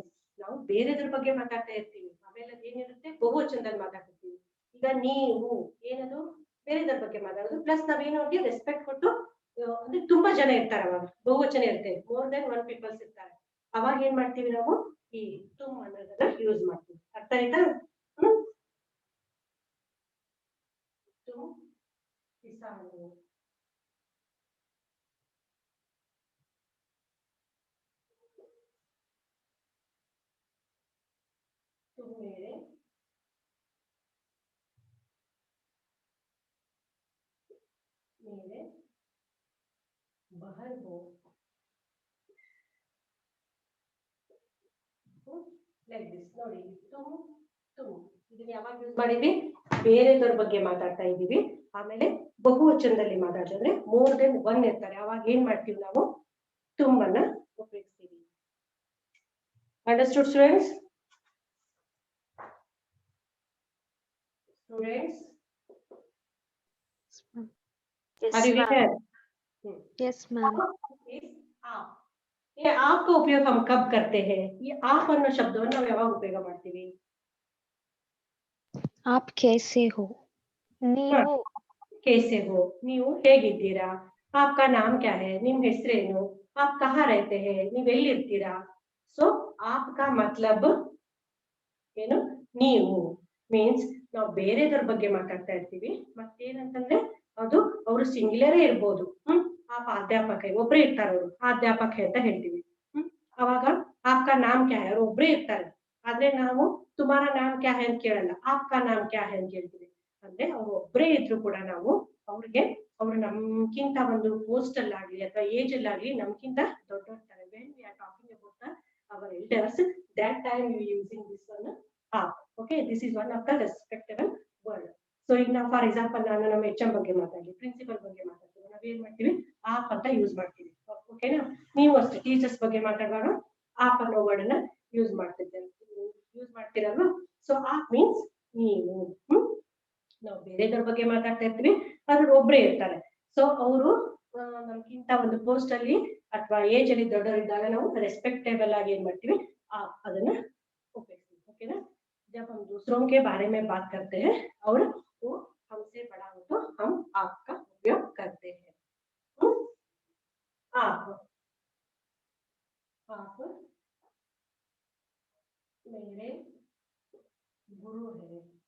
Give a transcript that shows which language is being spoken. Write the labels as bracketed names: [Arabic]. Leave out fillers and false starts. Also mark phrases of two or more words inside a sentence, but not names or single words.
[Kannada] ನಾವು ಬೇರೆದ್ರ ಬಗ್ಗೆ ಮಾತಾಡ್ತಾ ಇರ್ತೀವಿ, ಆಮೇಲೆ ಏನಿರುತ್ತೆ ಬಹುವಚನದಲ್ಲಿ ಮಾತಾಡ್ತೀವಿ. ಈಗ ನೀವು ಏನದು ಬೇರೆದ್ರ ಬಗ್ಗೆ ಮಾತಾಡೋದು, ಪ್ಲಸ್ ನಾವೇನು ಅವ್ರಿಗೆ ರೆಸ್ಪೆಕ್ಟ್ ಕೊಟ್ಟು ಅಂದ್ರೆ ತುಂಬಾ ಜನ ಇರ್ತಾರೆ, ಅವಾಗ ಬಹುವಚನ ಇರುತ್ತೆ, [English] more than one peoples [Kannada] ಇರ್ತಾರೆ, ಅವಾಗ ಏನ್ ಮಾಡ್ತೀವಿ ನಾವು ಈ ತುಮ್ ಅನ್ನೋದನ್ನ ಯೂಸ್ ಮಾಡ್ತೀವಿ. ಅರ್ಥ ಆಯ್ತಾ? [Hindi] तुम किसान, तुम मेरे बहन हो. [English] like this [Kannada] ನೋಡಿ, ತುಮ್ ಇದನ್ನ ಯಾವಾಗ ಯೂಸ್ ಮಾಡಿದ್ವಿ? ಬೇರೆದವ್ರ ಬಗ್ಗೆ ಮಾತಾಡ್ತಾ ಇದೀವಿ, ಆಮೇಲೆ ಬಹುವಚನದಲ್ಲಿ ಮಾತಾಡ್ತೀವಿ ಅಂದ್ರೆ [English] more than one [Kannada] ಇರ್ತಾರೆ, ಅವಾಗ ಏನ್ ಮಾಡ್ತೀವಿ ನಾವು ತುಮ್ ಅನ್ನ ಉಪಯೋಗಿಸ್ತೀವಿ. [English] understood students? Students, Yes, are you ma'am. here? Yes, ma'am. [Hindi] आप. ये आप का उपयोग हम कब करते हैं? ये आप [Kannada] ಅನ್ನೋ ಶಬ್ದವನ್ನು ನಾವು ಯಾವಾಗ ಉಪಯೋಗ ಮಾಡ್ತೀವಿ? [Hindi] आप कैसे हो? [Kannada] ನೀವು [Hindi] कैसे हो, [Kannada] ನೀವು ಹೇಗಿದ್ದೀರಾ? [Hindi] आपका नाम क्या है? [Kannada] ನಿಮ್ಮ ಹೆಸರೇನು? [Hindi] आप कहाँ रहते हैं? [Kannada] ನೀವು ಎಲ್ಲಿರ್ತೀರಾ? ಸೊ [Hindi] आपका मतलब [Kannada] ಏನು? ನೀವು ಮೀನ್ಸ್ ನಾವು ಬೇರೆದವ್ರ ಬಗ್ಗೆ ಮಾತಾಡ್ತಾ ಇರ್ತೀವಿ, ಮತ್ತೇನಂತಂದ್ರೆ ಅದು ಅವರು ಸಿಂಗ್ಯುಲರೇ ಇರ್ಬೋದು. ಆ ಅಧ್ಯಾಪಕ ಒಬ್ರೇ ಇರ್ತಾರೆ, ಅವರು ಅಧ್ಯಾಪಕ ಅಂತ ಹೇಳ್ತೀವಿ. ಅವಾಗ [Hindi] आपका नाम क्या है, [Kannada] ಅವ್ರು ಒಬ್ರೇ ಇರ್ತಾರೆ, ಆದ್ರೆ ನಾವು [Hindi] तुम्हारा नाम क्या है [Kannada] ಅಂತ ಕೇಳಲ್ಲ, [Hindi] आपका नाम क्या है [Kannada] ಅಂತ ಕೇಳ್ತೀವಿ. ಅಂದ್ರೆ ಅವ್ರು ಒಬ್ರೇ ಇದ್ರು ಕೂಡ ನಾವು ಅವ್ರಿಗೆ, ಅವ್ರು ನಮ್ಗಿಂತ ಒಂದು ಪೋಸ್ಟ್ ಅಲ್ಲಾಗ್ಲಿ ಅಥವಾ ಏಜ್ ಅಲ್ಲಾಗ್ಲಿ ನಮ್ಗಿಂತ ದೊಡ್ಡೋರ್ತಾರೆ. [English] when we are talking about our elders, that time we using this one aap. Okay, this is one of the respectable word. [Kannada] So ಈಗ ನಾವು [English] for example [Kannada] ನಾನು ನಮ್ಮ HM ಬಗ್ಗೆ ಮಾತಾಡಿ, ಪ್ರಿನ್ಸಿಪಲ್ ಬಗ್ಗೆ ಮಾತಾಡ್ತೀವಿ, ನಾವೇನ್ ಮಾಡ್ತೀವಿ ಆಪ್ ಅಂತ ಯೂಸ್ ಮಾಡ್ತೀವಿ. ಓಕೆನಾ? ನೀವು ಅಷ್ಟೇ ಟೀಚರ್ಸ್ ಬಗ್ಗೆ ಮಾತಾಡುವಾಗ ಆಪ್ ಅನ್ನೋ ವರ್ಡ್ ಅನ್ನ ಯೂಸ್ ಮಾಡ್ತೀರಲ್ವಾ? ಸೊ ಆಪ್ ಮೀನ್ಸ್ ನೀವು. ನಾವು ಬೇರೆದವ್ರ ಬಗ್ಗೆ ಮಾತಾಡ್ತಾ ಇರ್ತೀವಿ, ಅದ್ರ ಒಬ್ರೇ ಇರ್ತಾರೆ, ಸೊ ಅವರು ನಮ್ಗಿಂತ ಒಂದು ಪೋಸ್ಟ್ ಅಲ್ಲಿ ಅಥವಾ ಏಜ್ ಅಲ್ಲಿ ದೊಡ್ಡವರಿದ್ದಾಗ ನಾವು ರೆಸ್ಪೆಕ್ಟೇಬಲ್ ಆಗಿ ಏನ್ ಮಾಡ್ತೀವಿ ಅದನ್ನ ಉಪಯೋಗಿಸ್ತೀವಿ. ಓಕೆನಾ? [Hindi] जब हम दूसरों के बारे में बात करते हैं और वो हमसे बड़ा हो तो हम आपका उपयोग करते हैं. आप मेरे गुरु है.